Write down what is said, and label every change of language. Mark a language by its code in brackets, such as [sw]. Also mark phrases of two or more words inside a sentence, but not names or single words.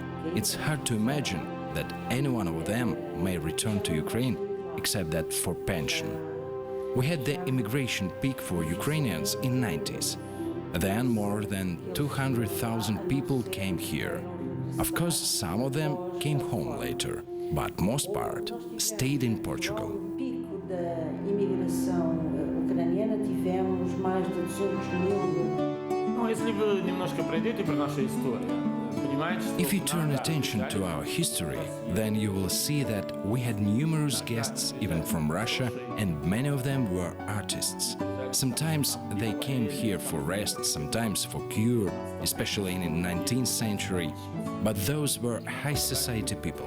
[en] It's hard to imagine that any one of them may return to Ukraine, except that for pension. We had the immigration peak for Ukrainians in 90s. Then more than 200,000 people came here. Of course, some of them came home later, but most part stayed in Portugal. [pt] no pico da imigração ucraniana tivemos mais de 200.000. [ru] Ну, если вы немножко пройдете про нашу историю, понимаете, что... [en] If you turn attention to our history, then you will see that we had numerous guests even from Russia, and many of them were artists. Sometimes they came here for rest, sometimes for cure, especially in the 19th century, but those were high society people.